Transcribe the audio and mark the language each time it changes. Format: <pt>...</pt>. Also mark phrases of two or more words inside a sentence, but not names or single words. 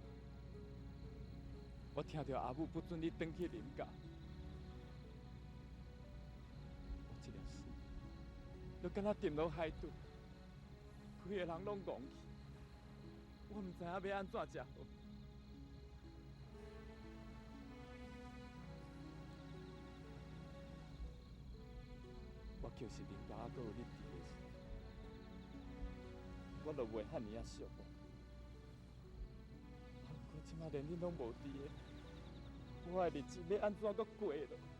<nan>我听到阿母不准你转去林家，我这条心就敢若沉落海底，规个人拢戆去，我毋知影要安怎才好。我就是林家还阁有你伫的时，我就袂遐尼啊寂寞。啊，不过即马连你拢无伫的，我的日子要安怎阁过落？</nan>